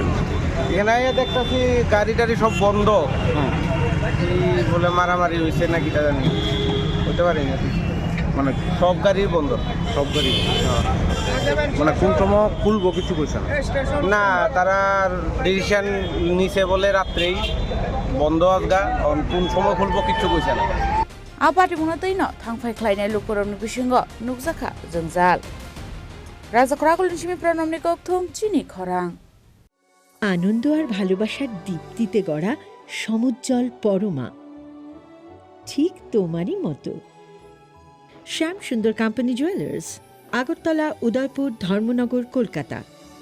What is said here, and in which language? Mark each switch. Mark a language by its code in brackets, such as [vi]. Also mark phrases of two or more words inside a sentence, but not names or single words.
[bn] এখানে আইয়া দেখতেছি গাড়ি টাড়ি সব বন্ধ, কি বলে মারামারি হয়েছে নাকি তা জানি, হতে পারি না। মানে সব গাড়ি বন্ধ, সব গাড়ি মানে কোন সময় খুলবো কিছু কইছে না? না, তারা ডিসিশন নিছে বলে রাত্রেই বন্ধ আজগা, কোন সময় খুলবো কিচ্ছু কইছে না। [trp] आबादि मुनातैनो थांफायख्लायनाय लुकरंनि बिसिङाव नुकजाखा जोंजाल राजाखराकुलनि सिमी प्रनमनि गौथुम चिनि खरां। [bn] আনন্দ আর ভালোবাসার দীপ্তিতে গড়া সমুজ্জ্বল পরমা, ঠিক তোমারই মতো। শ্যাম সুন্দর কোম্পানি জুয়েলার্স, আগরতলা, উদয়পুর, ধর্মনগর, কলকাতা।